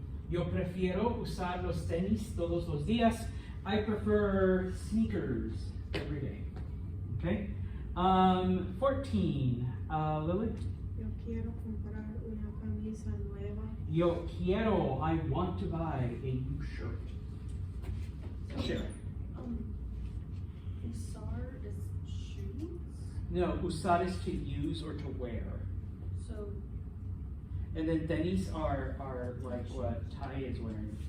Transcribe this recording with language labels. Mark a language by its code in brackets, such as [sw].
[es] Yo prefiero usar los tenis todos los días. [en] I prefer sneakers every day. Okay. 14, Lily. [es] Yo quiero comprar una camisa nueva. Yo quiero, [en] I want to buy a new shirt. Sure. Usar is shoes. No, usar is to use or to wear. So, And then tenis are like what Ty is wearing.